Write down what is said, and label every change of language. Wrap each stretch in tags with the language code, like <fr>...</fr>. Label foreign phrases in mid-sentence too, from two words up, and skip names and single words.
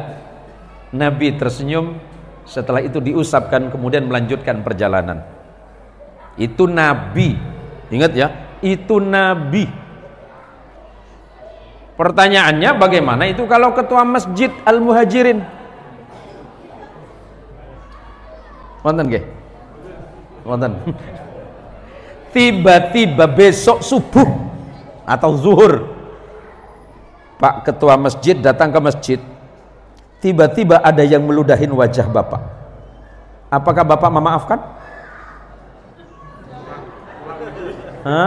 <id>Nabi tersenyum. Setelah itu diusapkan, kemudian melanjutkan perjalanan. Itu Nabi. Ingat ya, itu Nabi. Pertanyaannya, bagaimana itu kalau ketua masjid Al-Muhajirin?</id> <jv>Wonten nggih? Wonten.</jv> <id>Tiba-tiba besok subuh atau zuhur, Pak ketua masjid datang ke masjid. Tiba-tiba ada yang meludahin wajah Bapak. Apakah Bapak memaafkan? Hah?</id>